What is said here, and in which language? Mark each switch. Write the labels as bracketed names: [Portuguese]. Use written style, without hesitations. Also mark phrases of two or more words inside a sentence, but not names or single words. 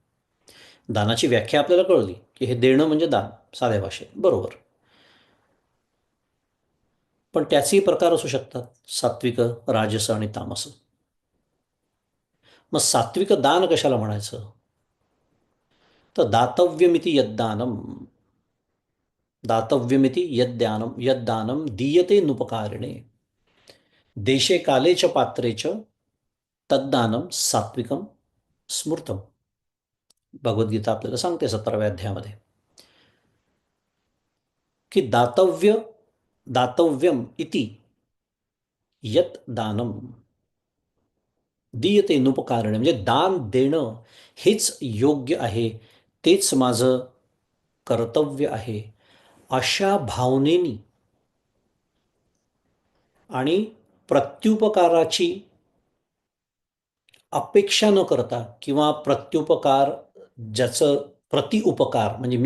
[Marathi] दानाची व्याख्या आपल्याला कळली की हे देणं म्हणजे दान, साध्या भाषेत, बरोबर. पण त्याचेही प्रकार असू शकतात, सात्विक, राजस आणि तामस. मग सात्विक दान कशाला म्हणायचं? [Sanskrit] तर दातव्यमिती यद्दानम, दातव्यमिती यद्दानम, यद्दानम दीयते नुपकारिणे देशे काले च पात्रे च तद्दानम सात्विकम स्मृतम. [Marathi] भगवद्गीता आपल्याला सांगते 17व्या अध्यायामध्ये. [Sanskrit] की दातव्यम इति यत दानम दीयते नुपकारणे, [Marathi] म्हणजे दान देणं हेच योग्य आहे, तेच माझं कर्तव्य आहे, अशा भावनेनी आणि प्रत्युपकाराची अपेक्षा न करता किंवा प्रत्युपकार ज्याचं प्रतिउपकार म्हणजे मी